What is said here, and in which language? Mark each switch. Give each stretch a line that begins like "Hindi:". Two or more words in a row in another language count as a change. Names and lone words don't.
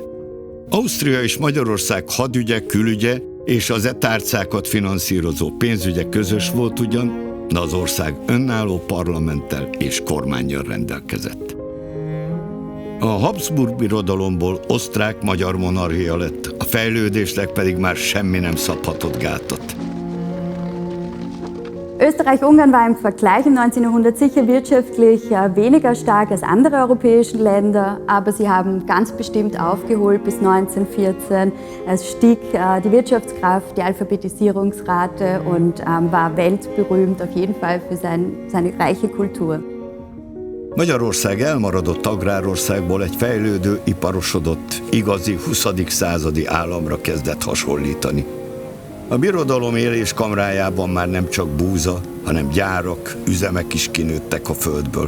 Hungarian: Ausztria és Magyarország hadügye, külügye és az tárcákat finanszírozó pénzügye közös volt ugyan, de az ország önálló parlamenttel és kormánnyal rendelkezett. A Habsburg Birodalomból osztrák-magyar monarchia lett, a fejlődésnek pedig már semmi nem szabhatott gátat.
German: Österreich-Ungarn war im Vergleich im 19. Jahrhundert sicher wirtschaftlich weniger stark als andere europäische Länder, aber sie haben ganz bestimmt aufgeholt bis 1914. Es stieg die Wirtschaftskraft, die Alphabetisierungsrate und war weltberühmt auf jeden Fall für seine reiche Kultur.
Hungarian: Magyarország elmaradott agrárországból egy fejlődő, iparosodott, igazi 20. századi államra kezdett hasonlítani. A birodalom éléskamrájában már nem csak búza, hanem gyárak, üzemek is kinőttek a földből.